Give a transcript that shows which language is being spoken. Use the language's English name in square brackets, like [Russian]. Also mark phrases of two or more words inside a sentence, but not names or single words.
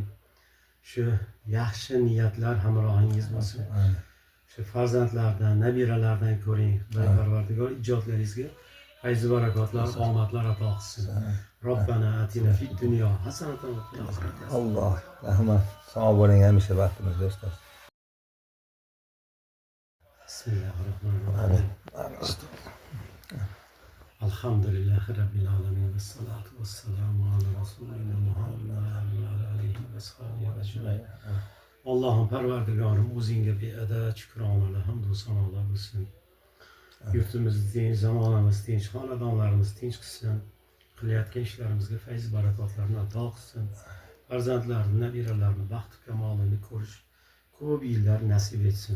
[Uzbek] Shu yaxshi niyatlar hamrohingiz bo'lsin. Shu farzandlardan, nabiralardan ko'ring. Parvardigor ijodlaringizga fayz barakotlar, omadlar ato qilsin. [Arabic] ربنا آتنا في الدنيا حسنة وفي الآخرة. [Uzbek] Alloh rahmat. Sog' bo'ling, hamisha baxtimiz do'stlar. [Arabic] بسم الله الرحمن الرحيم. الحمد لله رب العالمين. والصلاة والسلام على رسولنا محمد وعلى آله وصحبه أجمعين. [Uzbek] Allah'ım perverdigarım o'zingga beadad shukronalar, hamdu sanolar bo'lsin. Yurtimiz tinch, zamonamiz tinch, xonadonlarimiz tinch qilsin. Qilayotgan ishlarimizga fayz barakotlarni ato qilsin. Farzandlarni, nabiralarni baxtu kamolini ko'rish ko'p yillar nasib etsin.